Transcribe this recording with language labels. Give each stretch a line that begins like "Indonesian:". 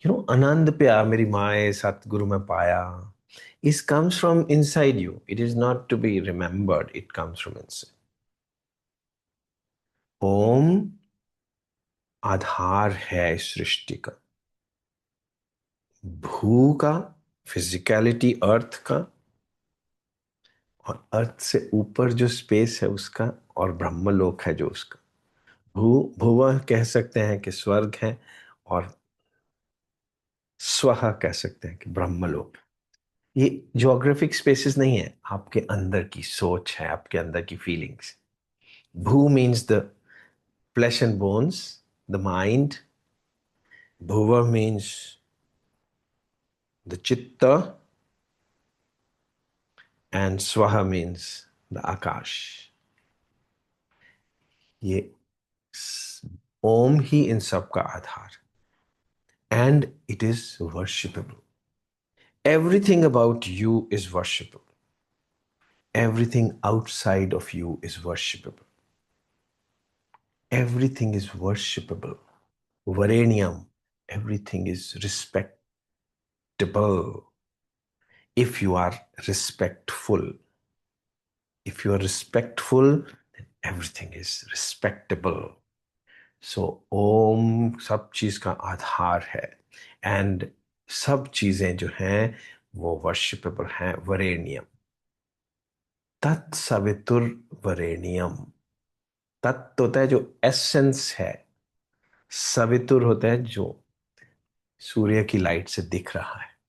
Hindi: आनंद प्या मेरी माए सतगुरु में पाया.
English: It comes from inside you. It is not to be remembered. It comes from inside.
Hindi: ओम आधार है सृष्टि का. भू का फिजिकलिटी अर्थ का और अर्थ से ऊपर जो स्पेस है उसका और ब्रह्मलोक है जो उसका. भुव कह सकते हैं कि स्वर्ग है और स्वह कह सकते हैं कि ब्रह्मलोक. ये ज्योग्राफिक स्पेसेस नहीं है, आपके अंदर की सोच है, आपके अंदर की फीलिंग्स.
English: भू means the flesh and bones, the mind. Bhuva means the chitta, and swaha means the akash.
Hindi: ये ओम ही इन सब का आधार,
English: And it is worshipable. Everything about you is worshipable. Everything outside of you is worshipable. Everything is worshipable. Varenium, everything is respectable. If you are respectful, if you are respectful, then everything is respectable.
Hindi: So, Om सब चीज का आधार है, and सब चीजें जो हैं वो worshipable हैं.
Sanskrit: वरेण्यम, तत्सवितुर वरेण्यम.
Hindi: तत्व होता है जो एसेंस है, सवितुर होता है जो सूर्य की लाइट से दिख रहा है.